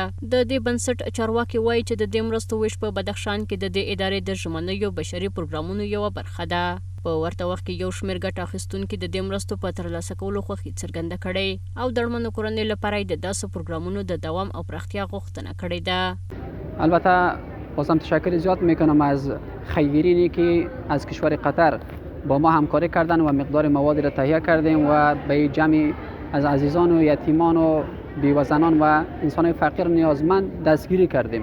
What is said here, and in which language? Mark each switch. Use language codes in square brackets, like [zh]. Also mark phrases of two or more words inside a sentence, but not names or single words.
[ps] د دې بنسټ چارواکي وایي چې د دې مرستو ویش په بدخشان کې د دې ادارې د ژمنیو بشري پروګرامونو یوه برخه ده. په ورته وخت کې یو شمېر ګټه اخیستونکي د دې مرستو په ترلاسه کولو خوښي څرګنده کړې او د اړمنو کورنیو لپاره د داسې پروګرامونو د دوام او پراختیا غوښتنه کړې ده. [fa] البته بازم تشکر زیاد میکنم از خیرینی که از کشور قطر با ما همکاری کردن و مقدار موادی را تهیه کردیم و به جمع از عزیزان و یتیمان و بیوه‌زنان و انسان فقیر نیازمند دستگیری کردیم.